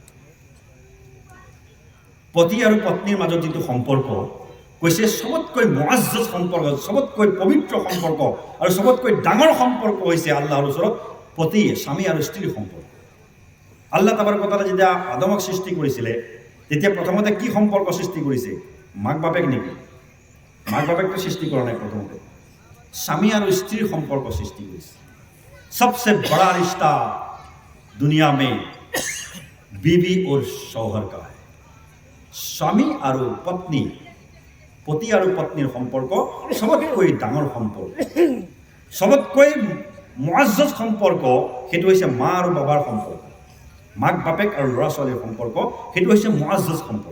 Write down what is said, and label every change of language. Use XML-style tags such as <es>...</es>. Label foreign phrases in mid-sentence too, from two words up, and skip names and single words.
<as>পতি আৰু পত্নীৰ মাজত যিটো সম্পৰ্ক কৈছে, চবতকৈ মুআজ্জজ সম্পৰ্ক, চবতকৈ পবিত্ৰ সম্পৰ্ক আৰু চবতকৈ ডাঙৰ সম্পৰ্ক হৈছে আল্লাহৰ ওচৰত স্বামী আৰু স্ত্ৰীৰ সম্পৰ্ক।</as> <ar>الله تبارك و تعالى</ar> <as>যেতিয়া আদমক সৃষ্টি কৰিছিলে তেতিয়া প্ৰথমতে কি সম্পৰ্ক সৃষ্টি কৰিছে? মাক বাপেক নেকি? মাক বাপেকটো সৃষ্টি কৰা নাই। প্ৰথমতে স্বামী আৰু স্ত্ৰীৰ সম্পৰ্ক সৃষ্টি কৰিছে।</as> <hi>सबसे बड़ा रिश्ता दुनिया में बीवी और शौहर का है।</hi> <as>স্বামী আৰু পত্নী, পতি আৰু পত্নীৰ সম্পৰ্ক সবতকৈ ডাঙৰ সম্পৰ্ক, সবতকৈ মুআজ্জজ সম্পৰ্ক সেইটো হৈছে মা আৰু বাবাৰ সম্পৰ্ক। মাক বাপেক আৰু ল'ৰা ছোৱালীৰ সম্পৰ্ক সেইটো হৈছে মুআজ্জজ সম্পৰ্ক।</as>